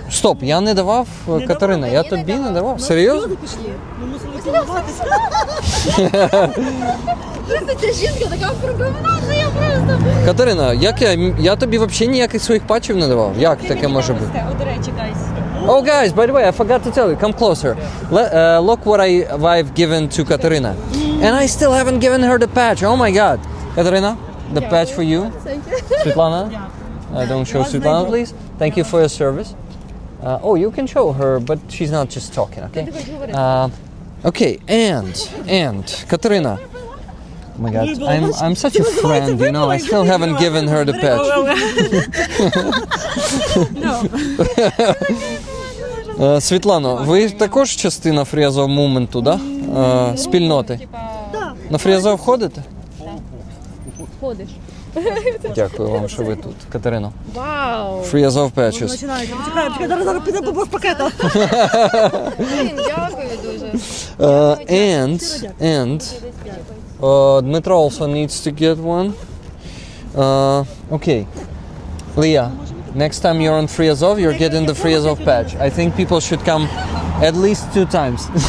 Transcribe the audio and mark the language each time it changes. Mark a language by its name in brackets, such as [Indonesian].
[Ukrainian] Стоп, я не давав, Катерина, я тобі не давав. Серйозно? Ми мусили цілуватися. Ця жінка така пробивна, що я просто... Катерина, я тобі взагалі ніяких своїх патчів не давав. Як таке може бути? До речі, guys. [English] Oh, guys, by the way, I forgot to tell you. Come closer. Look what I've given to Katerina. And I still haven't given her the patch. Oh my God. Katerina, the patch for you. Thank you. Svetlana, don't show Svetlana, please. Thank you for your service. Oh, you can show her, but she's not just talking, okay? Okay, and Katerina. Oh my God, I'm such a friend, you know. I still haven't given her the patch. [Ukrainian] Світлано, ви також частина Free Azov Movement, да? Спільноти? На Free Azov ходите? Ходиш. Дякую вам, що ви тут. Катерино. Вау. [English] Free Azov Patches. [Ukrainian] Чекай, зараз підемо по пакета. Дякую дуже. [English] And Dmitro also needs to get one. Okay. Leah, next time you're on Free Azov, you're getting the Free Azov patch. I think people should come at least 2 times.